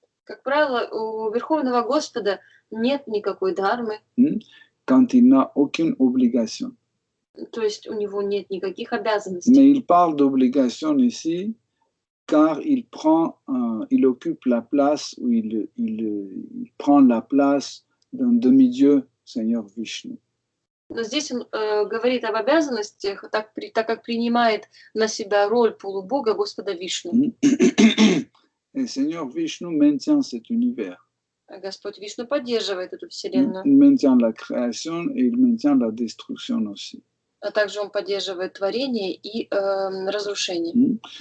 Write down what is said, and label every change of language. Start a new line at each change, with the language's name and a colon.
Russian: Как правило, у Верховного Господа нет никакой дхармы,
French: Quand il n'a aucune obligation.
Russian: то есть у него нет никаких обязанностей.
French: Mais il parle d'obligation ici, car il occupe la place, ou il prend la place d'un demi-dieu, Seigneur Vishnu.
Russian: Но здесь он говорит об обязанностях, так как принимает на себя роль полубога Господа Вишну.
French: Et Seigneur Vishnu maintient cet univers.
Russian: Господь Вишну поддерживает эту вселенную.
French: Il maintient la création et il maintient la destruction aussi.
Russian: А также он поддерживает творение и разрушение.